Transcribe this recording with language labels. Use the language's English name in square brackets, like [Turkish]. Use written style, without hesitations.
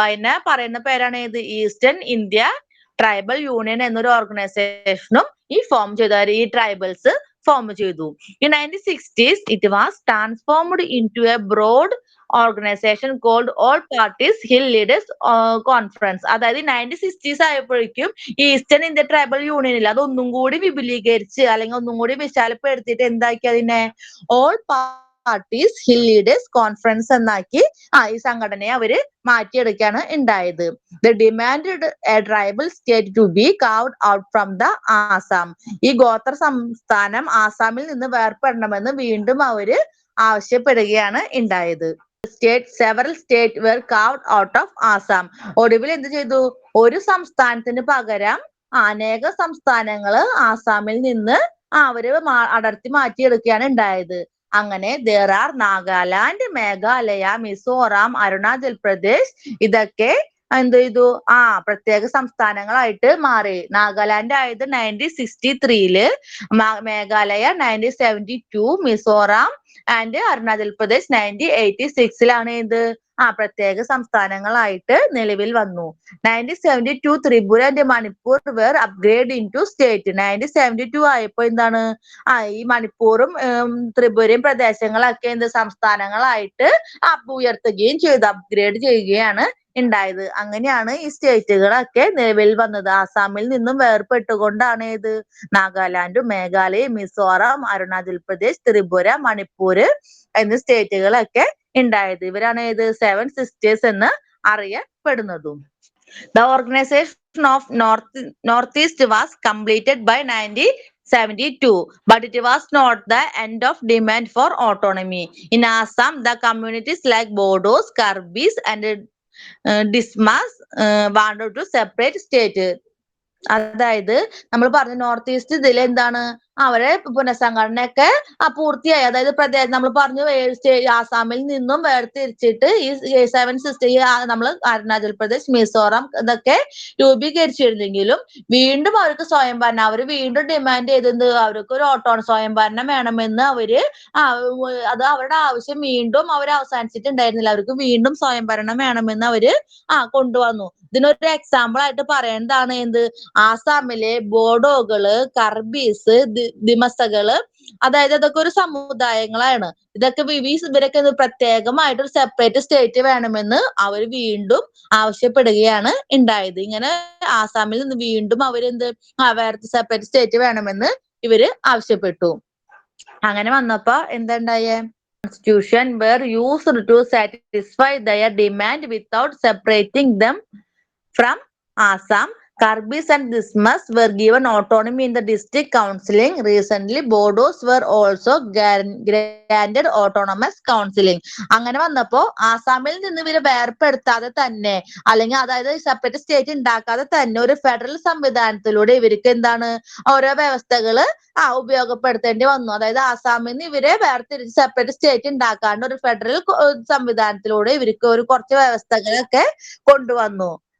[Malayalam] അതിനെ പറയുന്ന പേരാണ് ഇത് ഈസ്റ്റേൺ ഇന്ത്യ ട്രൈബൽ യൂണിയൻ എന്നൊരു ഓർഗനൈസേഷനും ഫോം ചെയ്തു. ഈ ട്രൈബൽസ് ഫോം ചെയ്തു. [English] In 1960s, it was transformed into a broad organization called All Parties Hill Leaders Conference. [Malayalam] അതായത് 1960s ആയപ്പോഴേക്കും ഈസ്റ്റേൺ ഇന്ത്യ ട്രൈബൽ യൂണിയനിൽ അതൊന്നും കൂടി വിപുലീകരിച്ച് അല്ലെങ്കിൽ ഒന്നും കൂടി വിശാലപ്പെടുത്തിയിട്ട് എന്താക്കി അതിനെ all parties hill leaders conference എന്നാക്കി ഈ സംഘടനയെ അവര് മാറ്റിയെടുക്കുകയാണ് ഉണ്ടായത്. [English] The demanded a tribal state to be carved out from the Assam. [Malayalam] ഈ ഗോത്ര സംസ്ഥാനം ആസാമിൽ നിന്ന് വേർപെടണമെന്ന് വീണ്ടും അവര് ആവശ്യപ്പെടുകയാണ് ഉണ്ടായത്. [English] Several states were carved out of Assam. [Malayalam] ഒടുവിൽ എന്ത് ചെയ്തു? ഒരു സംസ്ഥാനത്തിന് പകരം അനേക സംസ്ഥാനങ്ങള് ആസാമിൽ നിന്ന് അവര് അടർത്തി മാറ്റിയെടുക്കുകയാണ് ഉണ്ടായത്. അങ്ങനെ [English] there are [Malayalam] നാഗാലാൻഡ്, മേഘാലയ, മിസോറാം, അരുണാചൽ പ്രദേശ് ഇതൊക്കെ എന്ത് ചെയ്തു? പ്രത്യേക സംസ്ഥാനങ്ങളായിട്ട് മാറി. നാഗാലാൻഡ് ആയത് 1963, മേഘാലയ 1972, മിസോറാം ആൻഡ് അരുണാചൽ പ്രദേശ് 1986 ഇത് പ്രത്യേക സംസ്ഥാനങ്ങളായിട്ട് നിലവിൽ വന്നു. [English] 1972 Tripura and Manipur were upgrade into state. [Malayalam] 1972 ആയപ്പോ എന്താണ് ഈ മണിപ്പൂറും ത്രിപുരയും പ്രദേശങ്ങളൊക്കെ സംസ്ഥാനങ്ങളായിട്ട് ഉയർത്തുകയും ചെയ്തു, അപ്ഗ്രേഡ് ചെയ്യുകയാണ് ഉണ്ടായത്. അങ്ങനെയാണ് ഈ സ്റ്റേറ്റുകളൊക്കെ നിലവിൽ വന്നത്. ആസാമിൽ നിന്നും വേർപെട്ടുകൊണ്ടാണ് ഏത് നാഗാലാൻഡ്, മേഘാലയ, മിസോറാം, അരുണാചൽ പ്രദേശ്, ത്രിപുര, മണിപ്പൂര് എന്നീ സ്റ്റേറ്റുകളൊക്കെ ഉണ്ടായത്. ഇവരാണ് ഏത് 7 സിസ്റ്റേഴ്സ് എന്ന് അറിയപ്പെടുന്നതും. [English] The organization of Northeast was completed by 1972, but it was not the end of demand for autonomy. In Assam, the communities like Bodos, Karbis, and Dismas wanted to separate state. [Malayalam] അതായത് നമ്മൾ പറഞ്ഞു north east ഇതിൽ എന്താണ് അവരെ പുനഃസംഘടനയൊക്കെ പൂർത്തിയായി. അതായത് നമ്മൾ പറഞ്ഞു ആസാമിൽ നിന്നും വേർതിരിച്ചിട്ട് ഈ 7 സിസ്റ്റർ നമ്മൾ അരുണാചൽ പ്രദേശ്, മിസോറാം ഇതൊക്കെ രൂപീകരിച്ചിരുന്നെങ്കിലും വീണ്ടും അവർക്ക് സ്വയംഭരണം അവർ വീണ്ടും ഡിമാൻഡ് ചെയ്തത് അവർക്ക് ഒരു സ്വയംഭരണം വേണമെന്ന് അവര് അത് അവരുടെ ആവശ്യം വീണ്ടും അവർ അവസാനിച്ചിട്ടുണ്ടായിരുന്നില്ല. അവർക്ക് വീണ്ടും സ്വയംഭരണം വേണമെന്ന് അവര് കൊണ്ടുവന്നു. ഇതിനൊരു എക്സാമ്പിൾ ആയിട്ട് പറയേണ്ടതാണ് എന്ത് ആസാമിലെ ബോഡോകള്, കർബീസ്, ദിമസകള്, അതായത് അതൊക്കെ ഒരു സമുദായങ്ങളാണ്. ഇതൊക്കെ ഇവരൊക്കെ പ്രത്യേകമായിട്ടൊരു സെപ്പറേറ്റ് സ്റ്റേറ്റ് വേണമെന്ന് അവർ വീണ്ടും ആവശ്യപ്പെടുകയാണ് ഉണ്ടായത്. ഇങ്ങനെ ആസാമിൽ നിന്ന് വീണ്ടും അവരെന്ത് വേറെ സെപ്പറേറ്റ് സ്റ്റേറ്റ് വേണമെന്ന് ഇവര് ആവശ്യപ്പെട്ടു. അങ്ങനെ വന്നപ്പോ എന്തുണ്ടായേ [English] constitution were used to satisfy their demand without separating them from Assam. Karbis and Dismas were given autonomy in the district counseling. Recently, Bodos were also granted autonomous counseling. [Malayalam] അങ്ങനെ വന്നപ്പോ ആസാമിൽ നിന്ന് ഇവരെ വേർപെടുത്താതെ തന്നെ അല്ലെങ്കിൽ അതായത് സെപ്പറേറ്റ് സ്റ്റേറ്റ് ഉണ്ടാക്കാതെ തന്നെ ഒരു ഫെഡറൽ സംവിധാനത്തിലൂടെ ഇവർക്ക് എന്താണ് ഓരോ വ്യവസ്ഥകള് ഉപയോഗപ്പെടുത്തേണ്ടി വന്നു. അതായത് ആസാമിൽ നിന്ന് ഇവരെ വേർതിരിച്ച് സെപ്പറേറ്റ് സ്റ്റേറ്റ് ഉണ്ടാക്കാണ്ട് ഒരു ഫെഡറൽ സംവിധാനത്തിലൂടെ ഇവർക്ക് ഒരു കുറച്ച് വ്യവസ്ഥകളൊക്കെ കൊണ്ടുവന്നു.